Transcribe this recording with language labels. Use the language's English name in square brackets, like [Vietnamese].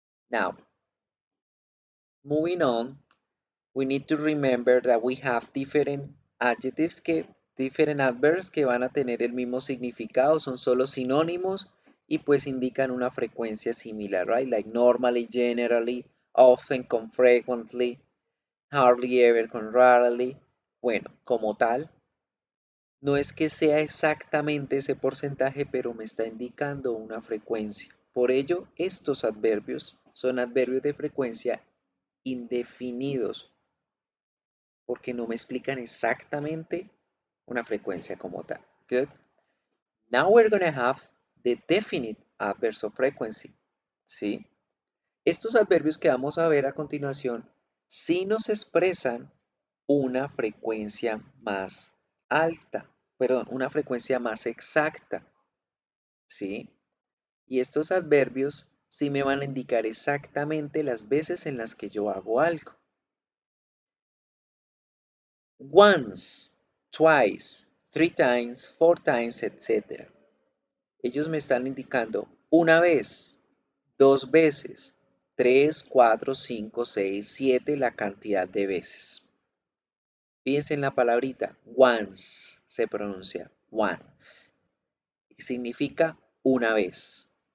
[English] Now, moving on, we need to remember that we have different different adverbs [Spanish] que van a tener el mismo significado, son solo sinónimos y pues indican una frecuencia similar, right? [English] Like normally, generally, often con frequently, hardly ever con rarely. [Spanish] Bueno, como tal, no es que sea exactamente ese porcentaje, pero me está indicando una frecuencia. Por ello, estos adverbios son adverbios de frecuencia indefinidos, porque no me explican exactamente una frecuencia como tal. [English] Good. Now we're going to have the definite adverbs of frequency. [Spanish] ¿Sí? Estos adverbios que vamos a ver a continuación sí nos expresan una frecuencia más alta, perdón, una frecuencia más exacta, ¿sí? Y estos adverbios sí me van a indicar exactamente las veces en las que yo hago algo. [English] Once, twice, three times, four times, etc. [Spanish] Ellos me están indicando una vez, dos veces, tres, cuatro, cinco, seis, siete, la cantidad de veces. Fíjense en la palabrita once, se pronuncia once, y significa una vez.